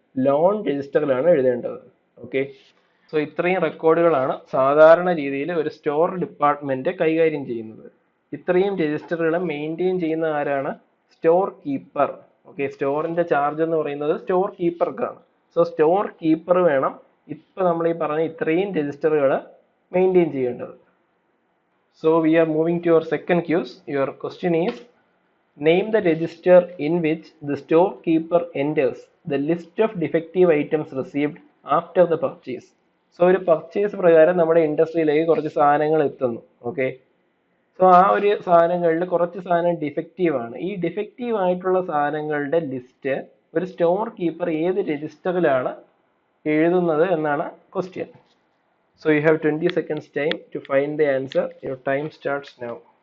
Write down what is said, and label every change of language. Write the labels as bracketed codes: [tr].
[ml] Loan രജിസ്റ്ററിലാണ് എഴുതേണ്ടത്. Okay, so ഇത്രയും റെക്കോർഡുകളാണ് സാധാരണ രീതിയിൽ ഒരു സ്റ്റോർ ഡിപ്പാർട്ട്മെന്റ് കൈകാര്യം ചെയ്യുന്നത്. ഇത്രയും രജിസ്റ്ററുകൾ മെയിൻറ്റെയിൻ ചെയ്യുന്ന ആരാണ്? Store keeper. ഓക്കെ, സ്റ്റോറിന്റെ ചാർജ് എന്ന് പറയുന്നത് സ്റ്റോർ കീപ്പർക്കാണ്. സോ സ്റ്റോർ കീപ്പർ വേണം ഇപ്പൊ നമ്മൾ ഈ പറഞ്ഞ ഇത്രയും രജിസ്റ്ററുകൾ മെയിൻറ്റെയിൻ ചെയ്യേണ്ടത്. [en] So we are moving to your second ques. Your question is, name the register in which the storekeeper enters the list of defective items received after the purchase. [ml] So ഒരു purchase പ്രകാരം നമ്മുടെ ഇൻഡസ്ട്രിയിലേക്ക് കുറച്ച് സാധനങ്ങൾ എത്തുന്നു. Okay, so ആ ഒരു സാധനങ്ങളിൽ കുറച്ച് സാധനം ഡിഫക്റ്റീവ് ആണ്. ഈ ഡിഫക്റ്റീവ് ആയിട്ടുള്ള സാധനങ്ങളുടെ ലിസ്റ്റ് ഒരു സ്റ്റോർ കീപ്പർ ഏത് രജിസ്റ്ററിലാണ് എഴുതുന്നത് എന്നാണ് question. [en] So you have 20 seconds time to find the answer. Your time starts now.